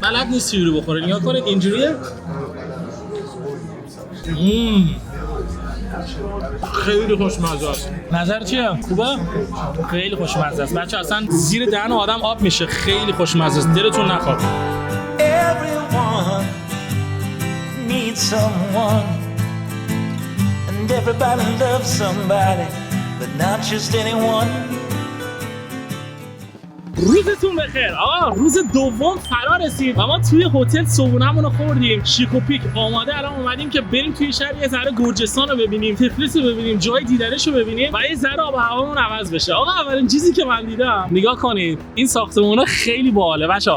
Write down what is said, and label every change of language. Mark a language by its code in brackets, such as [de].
[fa] بلد نیستی رو بخوره. نگاه کنید اینجوریه. خیلی خوشمزه است. نظر چیه؟ خوبه؟ خیلی خوشمزه است. بچه اصلا زیر دهن آدم آب میشه. خیلی خوشمزه است. دلتون نخواد. [en] Everyone needs someone and everybody loves somebody but not just anyone. [fa] روزتون بخیر آقا. روز دوم فرا رسید و ما توی هتل صبحونه‌مون رو خوردیم. شیک و پیک آماده الان اومدیم که بریم توی شهر یه ذره گرجستان رو ببینیم، تفلیس رو ببینیم، جای دیدنش رو ببینیم و یه ذره آب و هوامون عوض بشه. آقا اولین چیزی که من دیدم، نگاه کنید این ساختمونا خیلی باحاله بچا.